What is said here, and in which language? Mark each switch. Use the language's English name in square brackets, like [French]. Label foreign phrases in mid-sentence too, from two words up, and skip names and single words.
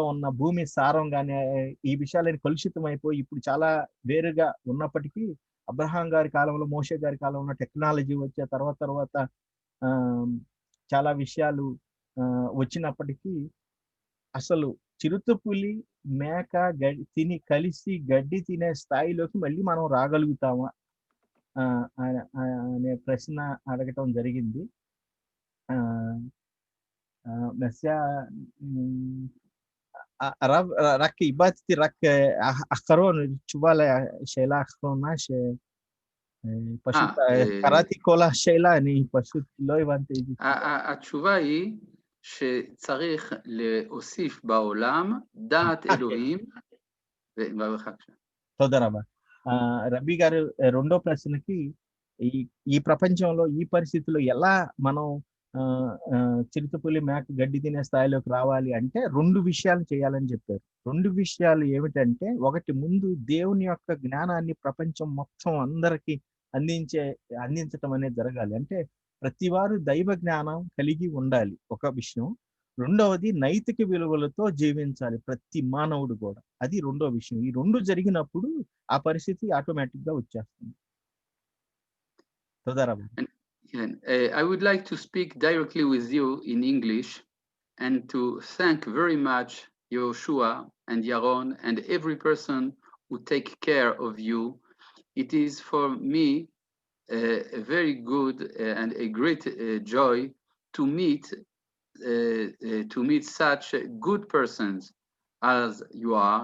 [Telugu] ఉన్న భూమి సారం కానీ ఈ విషయాలని కలుషితం అయిపోయి ఇప్పుడు చాలా వేరుగా ఉన్నప్పటికీ అబ్రహాం గారి కాలంలో, మోషే గారి కాలంలో టెక్నాలజీ వచ్చే తర్వాత చాలా విషయాలు వచ్చినప్పటికీ అసలు చిరుతపులి మేక కలిసి గడ్డి తినే స్థాయిలోకి మళ్ళీ మనం రాగలుగుతామా అనే ప్రశ్న అడగటం జరిగింది. [Hebrew] הרב, רק איבדתי רק אחרון, תשובה לשאלה האחרונה שפשוט קראתי כל השאלה, אני פשוט לא הבנתי את זה. התשובה היא שצריך להוסיף בעולם דעת אלוהים ובבקשה. תודה רבה. [Telugu] రబీ గారు రెండో ప్రశ్నకి ఈ ప్రపంచంలో ఈ పరిస్థితిలో ఎలా మనం చిరుతపులి మేక గడ్డి తినే స్థాయిలోకి రావాలి అంటే 2 విషయాలు చేయాలని చెప్పారు. 2 విషయాలు ఏమిటంటే, ఒకటి ముందు దేవుని యొక్క జ్ఞానాన్ని ప్రపంచం మొత్తం అందరికీ అందించటం అనేది జరగాలి. అంటే ప్రతి వారు దైవ జ్ఞానం కలిగి ఉండాలి ఒక విషయం. రెండవది నైతిక విలువలతో జీవించాలి ప్రతి మానవుడు కూడా. అది రెండో విషయం. ఈ 2 జరిగినప్పుడు ఆ పరిస్థితి ఆటోమేటిక్ గా వచ్చేస్తుంది. [English] I would like to speak directly with you in English and to thank very much Yoshua and Yaron and every person who take care of you. It is for me a very good and a great joy to meet such good persons as you are.